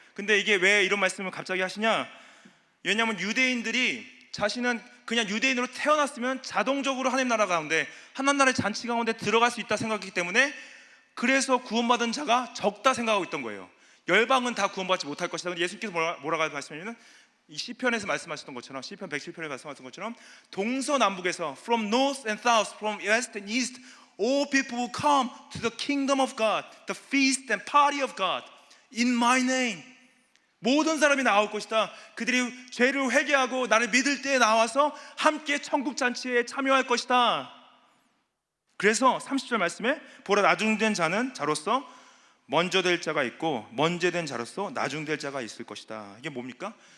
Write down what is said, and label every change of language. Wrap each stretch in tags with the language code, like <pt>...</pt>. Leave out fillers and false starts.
<ko>근데 이게 왜 이런 말씀을 갑자기 하시냐? 왜냐하면 유대인들이 자신은 그냥 유대인으로 태어났으면 자동적으로 하나님 나라 가운데, 하나님 나라의 잔치 가운데 들어갈 수 있다 생각했기 때문에 그래서 구원받은 자가 적다 생각하고 있던 거예요. 열방은 다 구원받지 못할 것이다. 근데 예수님께서 뭐라고 말씀하시냐면 이 시편에서 말씀하셨던 것처럼, 시편 107편에 말씀하셨던 것처럼 동서남북에서</ko> <en>from north and south, from west and east, all people will come to the kingdom of God, the feast and party of God in my name.</en> <ko>모든 사람이 나올 것이다. 그들이 죄를 회개하고 나를 믿을 때에 나와서 함께 천국 잔치에 참여할 것이다. 그래서 30절 말씀에 보라 나중된 자로서 먼저 될 자가 있고 먼저 된 자로서 나중될 자가 있을 것이다. 이게 뭡니까?</ko>